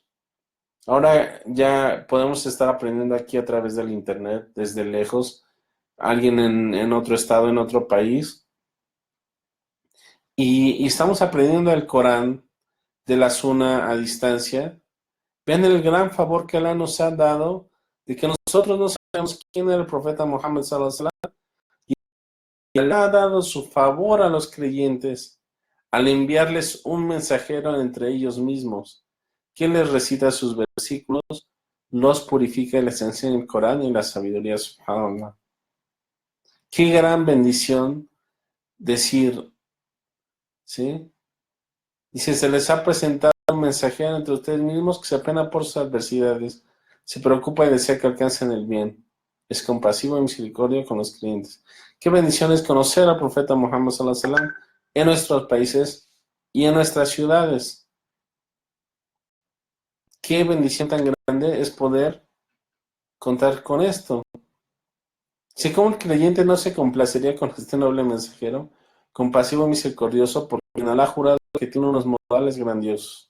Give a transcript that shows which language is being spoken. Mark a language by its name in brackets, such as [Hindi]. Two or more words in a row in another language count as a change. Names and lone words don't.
[Spanish] Ahora ya podemos estar aprendiendo aquí a través del internet, desde lejos, alguien en otro estado, en otro país, y estamos aprendiendo el Corán de la Suna a distancia. Ven el gran favor que Allah nos ha dado de que nosotros no sabemos quién era el profeta Muhammad [Arabic] صلى الله عليه وسلم, [Spanish] y Allah ha dado su favor a los creyentes al enviarles un mensajero entre ellos mismos, quien les recita sus versículos, los purifica y les enseña el Corán y la sabiduría, subhanallah. Qué gran bendición decir, ¿sí? Dice, se les ha presentado un mensajero entre ustedes mismos que se apena por sus adversidades, se preocupa y desea que alcancen el bien. Es compasivo y misericordia con los creyentes. Qué bendición es conocer al profeta Muhammad [Arabic] صلى الله عليه وسلم [Spanish] en nuestros países y en nuestras ciudades. Qué bendición tan grande es poder contar con esto. Si como el creyente no se complacería con este noble mensajero, compasivo y misericordioso, porque Allah ha jurado que tiene unos modales grandiosos.